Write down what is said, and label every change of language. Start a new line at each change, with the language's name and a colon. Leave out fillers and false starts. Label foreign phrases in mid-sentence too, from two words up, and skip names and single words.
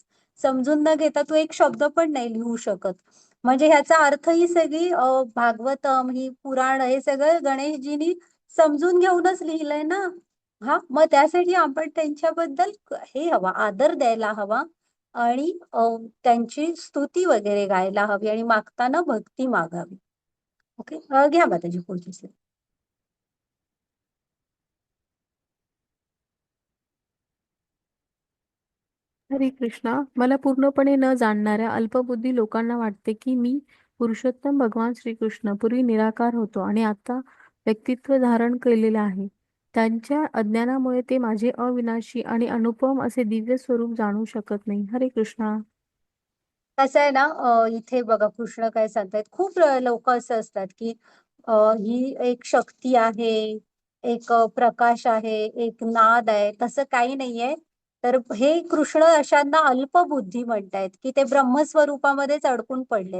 Marathi: समजून न घेता तू एक शब्द पण नाही लिहू शकत. म्हणजे ह्याचा अर्थ ही सगळी भागवतम, ही पुराण, हे सगळं गणेशजींनी समजून घेऊनच लिहिलंय ना. हा, मग त्यासाठी आपण त्यांच्याबद्दल हे हवा, आदर द्यायला हवा. आणि त्यांची स्तुती वगैरे गायला हवी आणि मागताना भक्ती मागावी. ओके, घ्या माताजी पुढची slide. हरे कृष्णा. मला पूर्णपणे न जाणणाऱ्या अल्पबुद्धी लोकांना वाटते की मी पुरुषोत्तम भगवान श्रीकृष्ण पूर्वी निराकार होतो आणि आता व्यक्तित्व धारण केलेले आहे. त्यांच्या अज्ञानामुळे ते माझे अविनाशी आणि अनुपम असे दिव्य स्वरूप जाणू शकत नाही. हरे कृष्णा. कसं आहे ना, इथे बघा कृष्ण काय सांगतायत. खूप लोक असं असतात की ही एक शक्ती आहे, एक प्रकाश आहे, एक नाद आहे. तसं काही नाहीये. तर हे कृष्ण अशांना अल्पबुद्धी म्हणतायत की ते ब्रह्मस्वरूपामध्येच अडकून पडलेत.